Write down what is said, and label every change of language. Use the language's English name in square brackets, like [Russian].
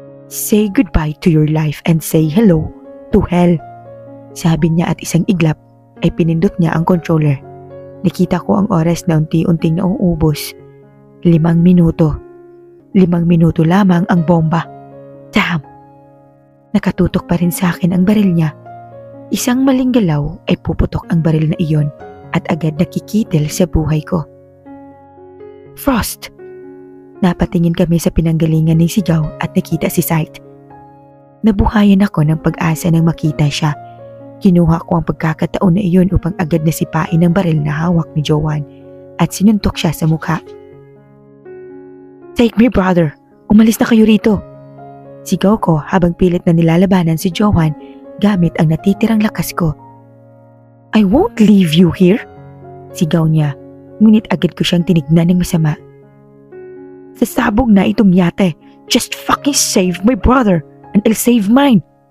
[English] Say goodbye to your life and say hello to hell. [Filipino] Sabi niya at isang iglap ay pinindot niya ang controller. Nakita ko ang oras na unti-unting nauubos. 5 minuto. 5 minuto lamang ang bomba. Damn! Nakatutok pa rin sa akin ang baril niya. Isang maling galaw ay puputok ang baril na iyon at agad nakikitil sa buhay ko. Frost! Napatingin kami sa pinanggalingan ng sigaw at nakita si Sight. Nabuhayan ako ng pag-asa nang makita siya. Kinuha ko ang pagkakataon na iyon upang agad na sipain ang baril na hawak ni Johan at sinuntok siya sa mukha. [English] Take me, brother! [Filipino] Umalis na kayo rito! Sigaw ko habang pilit na nilalabanan si Johan gamit ang natitirang lakas ko. [English] I won't leave you here! [Filipino] Sigaw niya. Ngunit agad ko siyang tinignan ng masama. Sasabog na itong yate. [English] Just fucking save my brother and I'll save mine.